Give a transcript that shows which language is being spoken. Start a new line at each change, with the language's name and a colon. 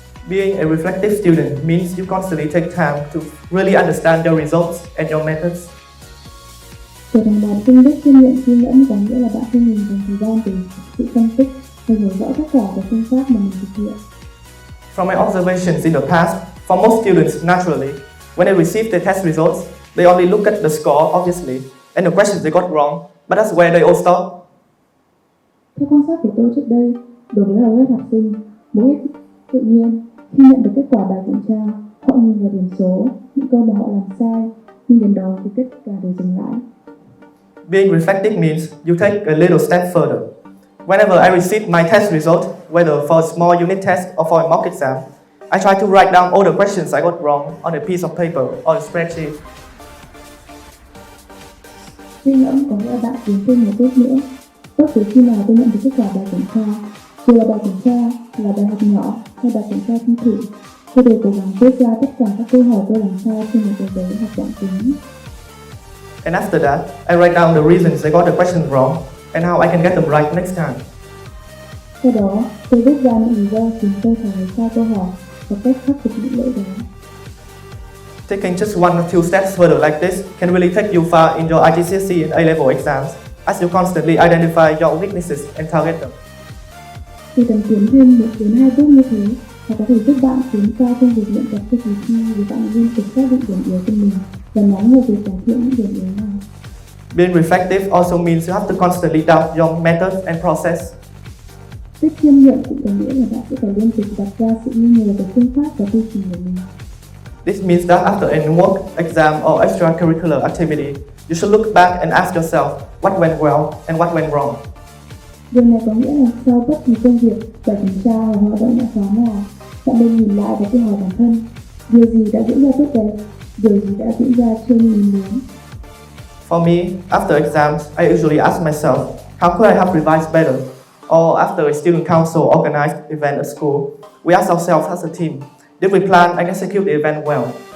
English: Being a reflective student means you constantly take time to really understand your results and your methods.
Vietnamese: Trở thành một sinh đức chuyên nghiệm suy ngẫm có nghĩa là bạn không ngừng dành thời gian để sự phân tích và hiểu rõ tất cả các phương pháp mà mình thực hiện.
English: From my observations in the past, for most students, naturally, when they receive their test results, they only look at the score, obviously, and the questions they got wrong, but that's where they all stop.
Vietnamese: Theo quan sát của tôi trước đây, đối với hầu hết học sinh, mỗi tự nhiên khi nhận được kết quả bài kiểm tra, họ nhìn vào điểm số, những câu mà họ làm sai, nhưng đến đó thì tất cả đều dừng lại.
English: Being reflective means you take a little step further. Whenever I receive my test result, whether for a small unit test or for a mock exam, I try to write down all the questions I got wrong on a piece of paper or a spreadsheet.
Vietnamese: Suy ngẫm có nghĩa là bạn tiến thêm một bước nữa. Bất cứ khi nào tôi nhận được kết quả bài kiểm tra, dù là bài kiểm tra, là bài học nhỏ hay bài kiểm tra thi thử, tôi đều cố gắng viết ra tất cả các câu hỏi tôi làm sai trên một tờ giấy hoặc bảng kính.
English: And after that, I write down the reasons I got the questions wrong and how I can get them right next time.
Vietnamese: Sau đó, tôi viết ra những lý do khiến tôi trả lời sai câu hỏi và cách khắc phục những lỗi đó.
English: Taking just one or two steps further like this can really take you far in your IGCSE and A-Level exams, as you constantly identify your weaknesses and target them.
Vietnamese: Chỉ cần tiến thêm 1-2 bước như thế, và có thể giúp bạn tiến xa trong việc luyện tập cho kỳ thi vì bạn liên tục xác định điểm yếu của mình và nhắm vào việc cải thiện những điểm yếu này.
English: Being reflective also means you have to constantly doubt your methods and process.
Vietnamese: Biết chiêm nghiệm cũng có nghĩa là bạn sẽ phải liên tục đặt ra sự nghi ngờ về phương pháp và quy trình của mình.
English: This means that after any work, exam or extracurricular activity, you should look back and ask yourself what went well and what went wrong.
Vietnamese: Điều này có nghĩa là sau bất kỳ công việc, bài kiểm tra hoặc hoạt động ngoại khóa nào, bạn nên nhìn lại và tự hỏi bản thân, điều gì đã diễn ra tốt đẹp, điều gì đã diễn ra chưa như mình muốn.
English: For me, after exams, I usually ask myself, how could I have revised better? Or after a student council organized event at school, we ask ourselves as a team, did we plan and execute the event well?